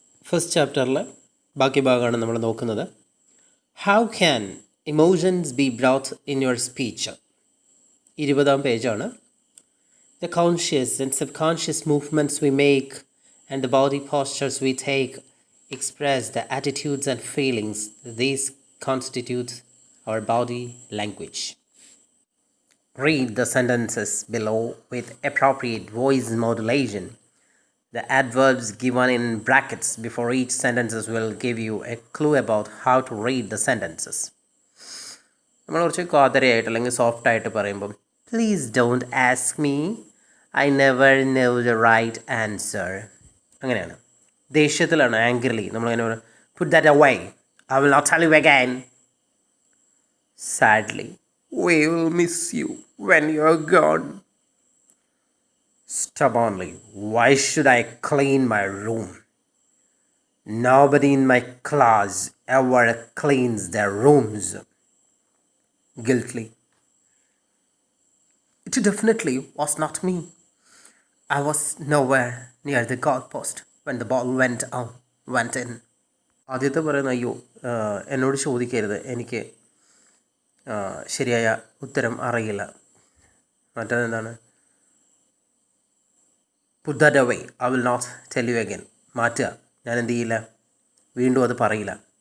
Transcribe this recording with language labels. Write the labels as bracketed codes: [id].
[ml] First ചാപ്റ്ററിലെ ബാക്കി ഭാഗമാണ് നമ്മൾ നോക്കുന്നത്. [en] How can emotions be brought in your speech? [ml] 20-ാം പേജാണ്. [en] The conscious and subconscious movements we make and the body postures we take express the attitudes and feelings. These constitute our body language. Read the sentences below with appropriate voice modulation. The adverbs given in brackets before each sentences will give you a clue about how to read the sentences. [ml] നമ്മൾ കുറച്ച് കാതരയായിട്ട് അല്ലെങ്കിൽ soft ആയിട്ട് പറയുമ്പം [en] please don't ask me, I never know the right answer, [ml] അങ്ങനെയാണ്. ദേഷ്യത്തിലാണ്, [en] angrily [ml] നമ്മളിങ്ങനെ പറയും [en] Put that away, I will not tell you again. Sadly we will miss you when you're gone. Stubbornly, why should I clean my room? Nobody in my class ever cleans their rooms. Guiltily, it definitely was not me. I was nowhere near the goalpost when the ball went in. [ml] ആദ്യത്തെ പറയുന്ന അയ്യോ എന്നോട് ചോദിക്കരുത്, എനിക്ക് ശരിയായ ഉത്തരം അറിയില്ല. മറ്റേതെന്താണ്? [en] Put that away, I will not tell you again. [ml] മാറ്റുക, ഞാൻ എന്ത് ചെയ്യില്ല, വീണ്ടും അത് പറയില്ല.